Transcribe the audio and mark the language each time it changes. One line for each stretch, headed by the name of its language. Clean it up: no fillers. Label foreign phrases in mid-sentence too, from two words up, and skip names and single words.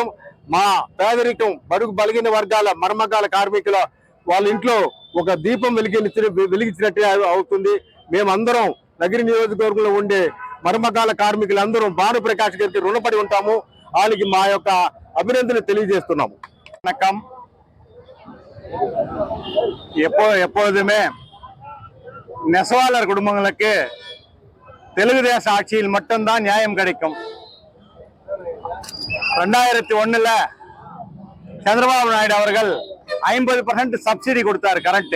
Telugu: మా పేదరికం, బడుగు బలిగిన వర్గాల మరమగ్గాల కార్మికుల వాళ్ళ ఇంట్లో ఒక దీపం వెలిగించినట్టే అవుతుంది. మేమందరం నగరి నియోజకవర్గంలో ఉండే మరమగ్గాల కార్మికులందరూ భానుప్రకాష్ గారికి రుణపడి ఉంటాము. వాళ్ళకి మా యొక్క అభినందనలు తెలియజేస్తున్నాము.
Tamil: வணக்கம். எப்பொழுதுமே நெசவாளர் குடும்பங்களுக்கு தெலுங்குதேச ஆட்சியில் மட்டும்தான் நியாயம் கிடைக்கும். 2001 சந்திரபாபு நாயுடு அவர்கள் 50% சப்சிடி கொடுத்தாரு கரண்ட்.